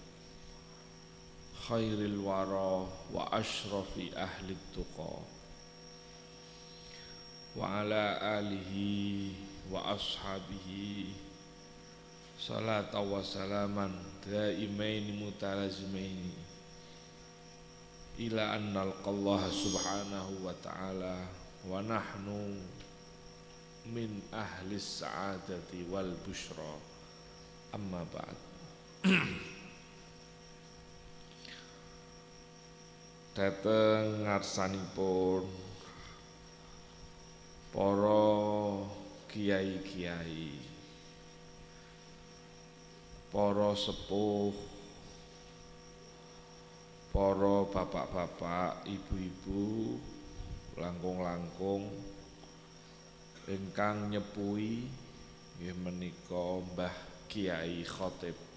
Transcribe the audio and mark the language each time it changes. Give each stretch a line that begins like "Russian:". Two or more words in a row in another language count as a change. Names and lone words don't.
Arabic: خير الورى وأشرف أهل التقى، وعلى آله وأصحابه صلاة وسلاما دائمين متلازمين إلى أن نلقى الله سبحانه وتعالى ونحن من أهل السعادة والبشرى، أما بعد.
Javanese: Dateng ngarsanipun para kiai-kiai, para sepuh, para bapak-bapak, ibu-ibu, langkung-langkung ingkang nyepuhi nggih menika Mbah Kiai Khotib,